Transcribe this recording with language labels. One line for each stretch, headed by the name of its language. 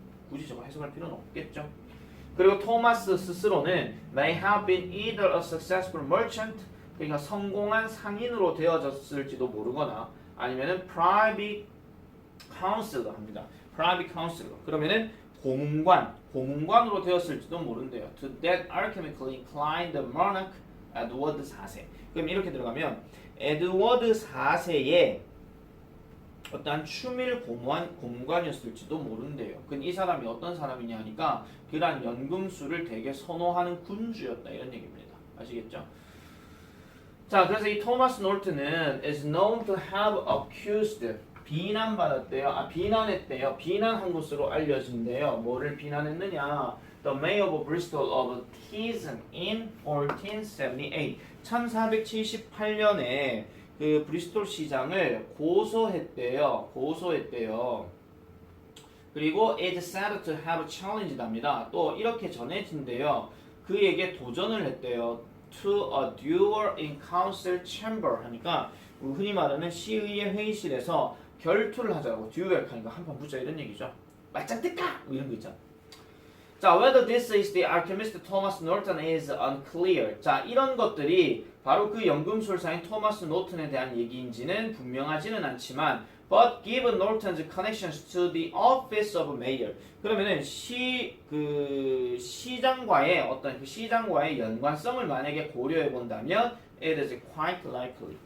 Korean: 굳이 저거 해석할 필요는 없겠죠. 그리고 토마스 스스로는
English: may have been either a successful merchant
Korean: 그러니까 성공한 상인으로 되어졌을지도 모르거나 아니면은
English: private counselor
Korean: 합니다.
English: private counselor
Korean: 그러면은 고문관으로 되었을지도 모른대요.
English: To that alchemically inclined monarch 에드워드 4세.
Korean: 그럼 이렇게 들어가면 에드워드 4세의 어떠한 추밀 고문관이었을지도 모른대요. 그럼 이 사람이 어떤 사람이냐 하니까 그러한 연금술을 되게 선호하는 군주였다 이런 얘기입니다. 아시겠죠? 자, 그래서 이 토마스 놀튼은
English: is known to have accused
Korean: 비난받았대요. 비난했대요. 비난한 것으로 알려진대요. 뭐를 비난했느냐?
English: The mayor of Bristol of treason in 1478.
Korean: 1478년에 그 브리스톨 시장을 고소했대요. 그리고
English: it said to have challenged
Korean: 합니다. 또 이렇게 전해진대요. 그에게 도전을 했대요.
English: To a duel in council chamber
Korean: 하니까 흔히 말하는 시의회 회의실에서 결투를 하자고 듀얼 하니까 한판 붙자 이런 얘기죠. 맞짱 뜰까? 뭐 이런 거 있잖아. 자,
English: whether this is the alchemist Thomas Norton is unclear.
Korean: 자, 이런 것들이 바로 그 연금술사인 토마스 노튼에 대한 얘기인지는 분명하지는 않지만
English: but given Norton's connections to the office of mayor.
Korean: 그러면은 시장과의 연관성을 만약에 고려해 본다면
English: it is quite likely.